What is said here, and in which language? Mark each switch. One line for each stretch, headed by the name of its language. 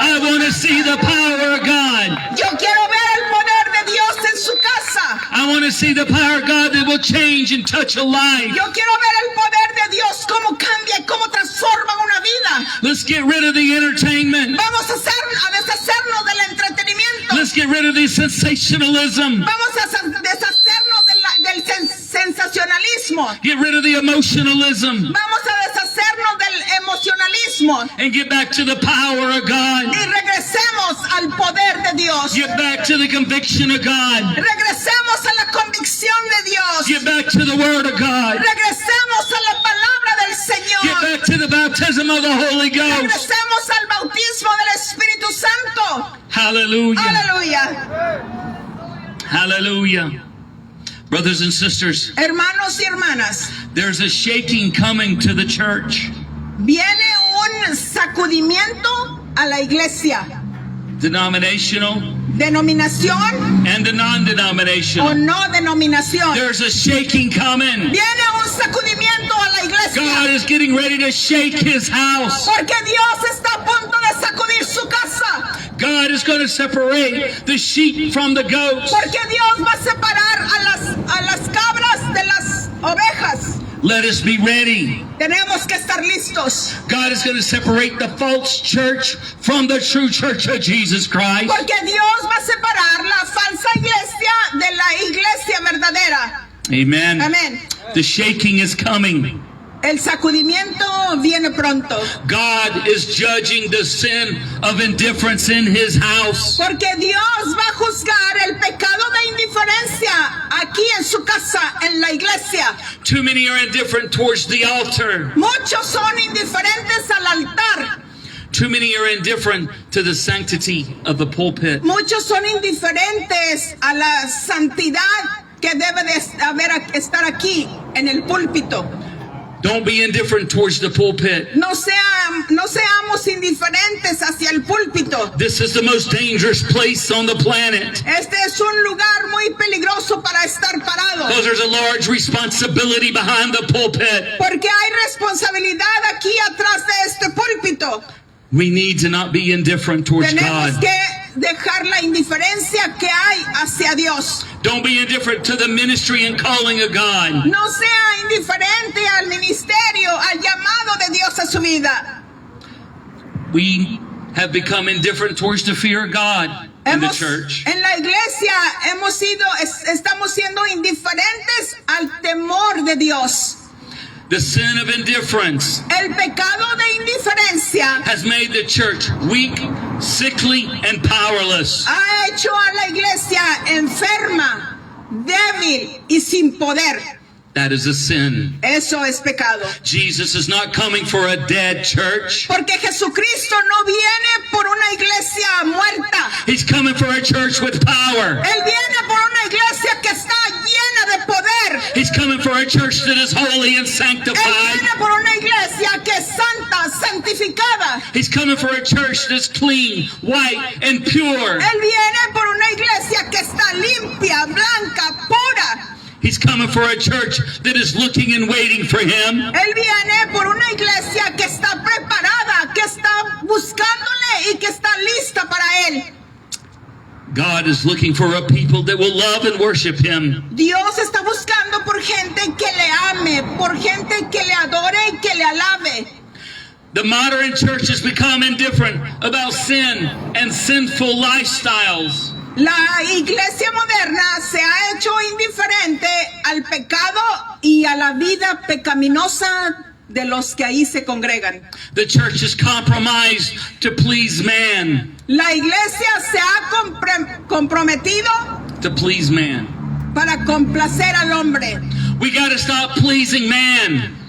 English: I want to see the power of God.
Spanish: Yo quiero ver el poder de Dios en su casa.
English: I want to see the power of God that will change and touch a life.
Spanish: Yo quiero ver el poder de Dios, cómo cambia y cómo transforma una vida.
English: Let's get rid of the entertainment.
Spanish: Vamos a deshacernos del entretenimiento.
English: Let's get rid of the sensationalism.
Spanish: Vamos a deshacernos del sensacionalismo.
English: Get rid of the emotionalism.
Spanish: Vamos a deshacernos del emocionalismo.
English: And get back to the power of God.
Spanish: Y regresemos al poder de Dios.
English: Get back to the conviction of God.
Spanish: Regresemos a la convicción de Dios.
English: Get back to the Word of God.
Spanish: Regresemos a la palabra del
English: Get
Spanish: Señor.
English: back to the baptism of the Holy Ghost.
Spanish: Regresemos al bautismo del Espíritu Santo.
English: Hallelujah.
Spanish: Aleluya.
English: Hallelujah. Brothers and sisters,
Spanish: Hermanos y hermanas,
English: there's a shaking coming to the church.
Spanish: viene un sacudimiento a la iglesia.
English: Denominational
Spanish: Denominación
English: and the
Spanish: o
English: non-denominational.
Spanish: no denominación.
English: There's a shaking coming.
Spanish: Viene un sacudimiento a la
English: God
Spanish: iglesia.
English: is getting ready to shake his house.
Spanish: Porque Dios está a punto de sacudir su casa.
English: God is going to separate the sheep from the goats.
Spanish: Porque Dios va a separar a las cabras de las ovejas.
English: Let us be ready.
Spanish: Tenemos que estar listos.
English: God is going to separate the false church from the true church of Jesus Christ.
Spanish: Porque Dios va a separar la falsa iglesia de la iglesia verdadera.
English: Amen.
Spanish: Amén.
English: The shaking is coming.
Spanish: El sacudimiento viene pronto.
English: God is judging the sin of indifference in his house.
Spanish: Porque Dios va a juzgar el pecado de indiferencia aquí en su casa, en la iglesia.
English: Too many are indifferent towards the altar.
Spanish: Muchos son indiferentes al altar.
English: Too many are indifferent to the sanctity of the pulpit.
Spanish: Muchos son indiferentes a la santidad que debe de estar aquí en el púlpito.
English: Don't be indifferent towards the pulpit.
Spanish: No seamos indiferentes hacia el púlpito.
English: This is the most dangerous place on the planet
Spanish: Este es un lugar muy peligroso para estar parado.
English: because there's a large responsibility behind the pulpit.
Spanish: Porque hay responsabilidad aquí atrás de este púlpito.
English: We need to not be indifferent towards
Spanish: Tenemos
English: God.
Spanish: que dejar la indiferencia que hay hacia Dios.
English: Don't be indifferent to the ministry and calling of God.
Spanish: No sea indiferente al ministerio, al llamado de Dios a su vida.
English: We have become indifferent towards the fear of God in the church.
Spanish: En la iglesia estamos siendo indiferentes al temor de Dios.
English: The sin of indifference
Spanish: El pecado de indiferencia
English: has made the church weak, sickly, and powerless.
Spanish: ha hecho a la iglesia enferma, débil y sin poder.
English: That is a sin.
Spanish: Eso es pecado.
English: Jesus is not coming for a dead church.
Spanish: Porque Jesucristo no viene por una iglesia muerta.
English: He's coming for a church with power.
Spanish: Él viene por una iglesia que está llena de poder.
English: He's coming for a church that is holy and
Spanish: Él
English: sanctified.
Spanish: viene por una iglesia que es santa, santificada.
English: He's coming for a church that's clean, white, and pure.
Spanish: Él viene por una iglesia que está limpia, blanca, pura.
English: He's coming for a church that is looking and waiting for him.
Spanish: Él viene por una iglesia que está preparada, que está buscándole y que está lista para él.
English: God is looking for a people that will love and worship him.
Spanish: Dios está buscando por gente que le ame, por gente que le adore y que le alabe.
English: The modern church has become indifferent about sin and sinful lifestyles.
Spanish: La iglesia moderna se ha hecho indiferente al pecado y a la vida pecaminosa de los que ahí se congregan.
English: The church is compromised to please man.
Spanish: La iglesia se ha comprometido
English: To please man.
Spanish: para complacer al hombre.
English: We got to stop pleasing man.